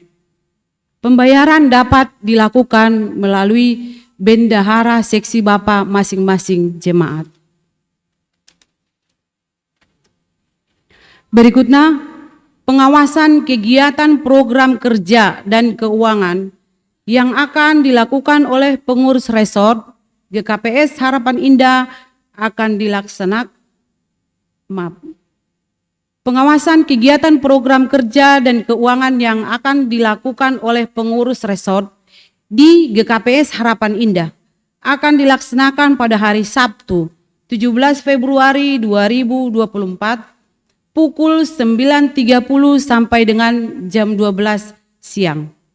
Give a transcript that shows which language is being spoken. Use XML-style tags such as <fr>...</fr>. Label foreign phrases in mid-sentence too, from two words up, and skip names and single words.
<id>Pembayaran dapat dilakukan melalui bendahara seksi Bapa masing-masing jemaat. Berikutnya, pengawasan kegiatan program kerja dan keuangan yang akan dilakukan oleh pengurus resort GKPS Harapan Indah akan dilaksanakan. Pengawasan kegiatan program kerja dan keuangan yang akan dilakukan oleh pengurus resort di GKPS Harapan Indah akan dilaksanakan pada hari Sabtu 17 Februari 2024 pukul 9.30 sampai dengan jam 12 siang.</id>